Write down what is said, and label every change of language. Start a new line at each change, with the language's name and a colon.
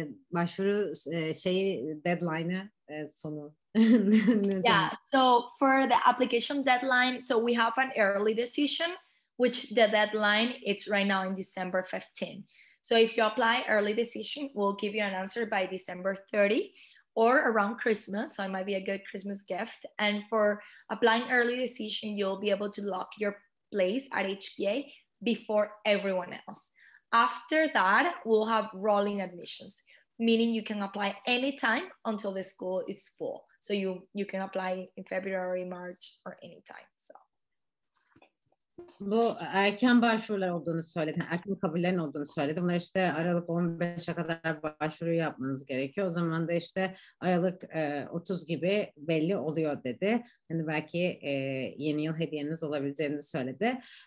Turkish: Başvuru deadline'ı sonu.
English: Yeah, so for the application deadline, so we have an early decision, which the deadline it's right now in December 15. So if you apply early decision, we'll give you an answer by December 30 or around Christmas. So it might be a good Christmas gift. And for applying early decision, you'll be able to lock your place at HPA before everyone else. After that, we'll have rolling admissions, meaning you can apply anytime until the school is full. So you can apply in February, March, or anytime. So.
Turkish: Bu erken başvurular olduğunu söyledi. Erken kabullerin olduğunu söyledi. Bunlar işte Aralık 15'e kadar başvuru yapmanız gerekiyor. O zaman da işte Aralık 30 gibi belli oluyor dedi. Hani belki yeni yıl hediyeniz olabileceğini söyledi.